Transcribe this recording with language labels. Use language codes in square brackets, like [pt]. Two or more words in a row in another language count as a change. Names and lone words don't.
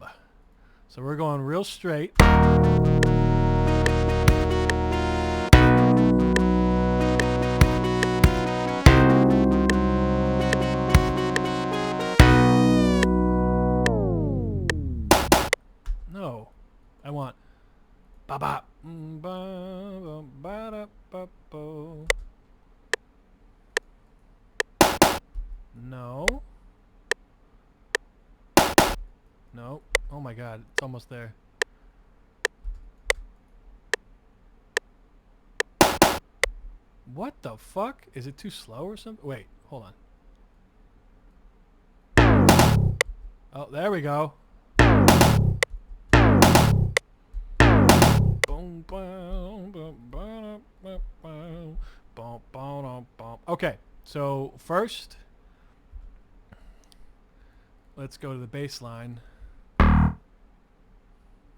[en] So we're going real straight. No. I want ba ba ba ba da ba bo. No. No. Oh my god, it's almost there. What the fuck? Is it too slow or something? Wait, hold on. Oh, there we go. Okay, so first, let's go to the bass line.